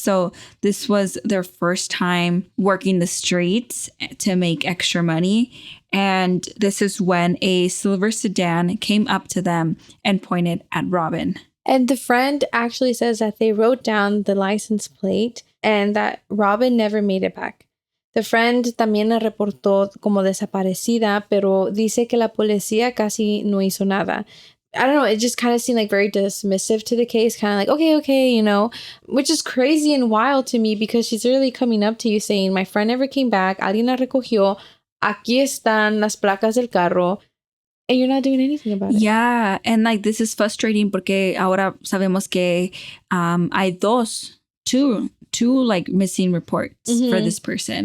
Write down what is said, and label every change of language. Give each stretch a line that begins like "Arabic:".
English: So this was their first time working the streets to make extra money. And this is when a silver sedan came up to them and pointed at Robin. And the friend actually says that they wrote down the license plate and that Robin never made it back. The friend
Spanish: también la reportó como desaparecida, pero dice que la policía casi no hizo nada.
English: I don't know, it just kind of seemed like very dismissive to the case, kind of like, okay, you know, which is crazy and wild to me because she's really coming up to you saying, my friend never came back,
Spanish: alguien la recogió, aquí están las placas del carro,
English: and you're not doing anything about it. Yeah, and like this is frustrating
Spanish: porque ahora sabemos que hay
English: two like missing reports for this person.